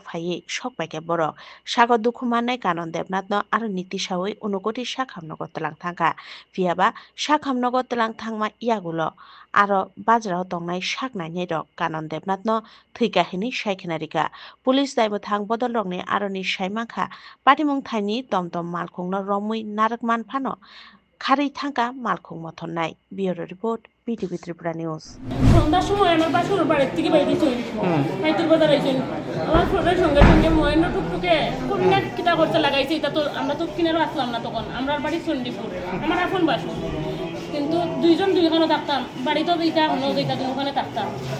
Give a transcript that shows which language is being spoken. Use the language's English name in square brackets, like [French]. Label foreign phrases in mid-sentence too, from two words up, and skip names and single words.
[Kok Borok] phaiyi sokpaike borok sago dukumanai Kanon Debnath no aro nitisawi unukoti sakhamnogo tlang thangka phiaba sakhamnogo tlang thangma yagulo aro bazarao tongnai saknainai rok Kanon Debnath no thwikahini saikhenarika police daibothang bodolrokni aroni saimangkha patimung thaini tomtom malkhungno romui narakman phano খারি থাকা মালখুং মথনাই [English] bureau report [Kok Borok] BTV ত্রিপুরা নিউজ [Bangla] সন্ধ্যার সময় আমার বাসুর বাড়ির থেকে বাইরে চল হাইতুর বাজার আইছেন আমার ফোনের সঙ্গে সঙ্গে মহেন্দ্র টুকটুকে কোনটা কিটা করতে লাগাইছে এটা তো আমরা তো কিনারও আসলাম না তখন আমরা বাড়ি চন্ডিপুর আমার এখন বাসু কিন্তু দুইজন দুইখানে থাকতাম বাড়িতেও দিতা অন্য দিতা ওখানে থাকতাম